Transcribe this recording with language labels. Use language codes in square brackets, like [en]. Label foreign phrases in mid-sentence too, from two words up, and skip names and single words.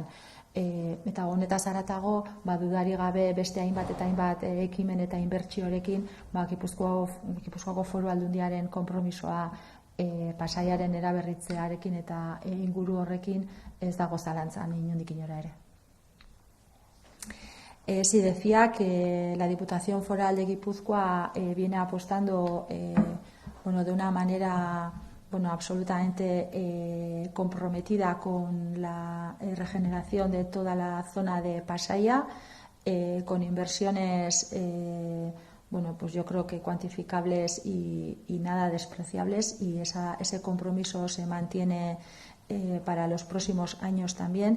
[eu] Eta honetaz haratago, dudari gabe beste hainbat eta hainbat ekimen eta inbertsiorekin, Gipuzkoako Foru Aldundiaren konpromisoa Pasaiaren eraberritzearekin eta inguru horrekin ez dago zalantzan inondik inora ere. [es] Sí, decía que la Diputación Foral de Guipúzcoa viene apostando de una manera absolutamente comprometida con la regeneración de toda la zona de Pasaia, con inversiones yo creo que cuantificables y nada despreciables, y ese compromiso se mantiene para los próximos años también.